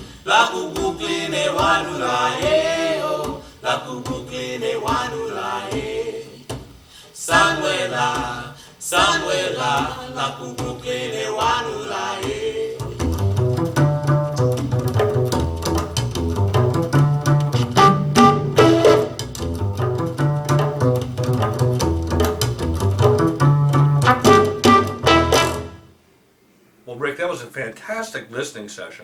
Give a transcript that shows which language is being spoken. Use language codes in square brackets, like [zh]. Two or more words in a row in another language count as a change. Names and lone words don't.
[en] La kubukline wanulae, oh, la kubukline wanulae. Samuela, Samuela, la kubukline wanulae. Well, Rick, that was a fantastic listening session.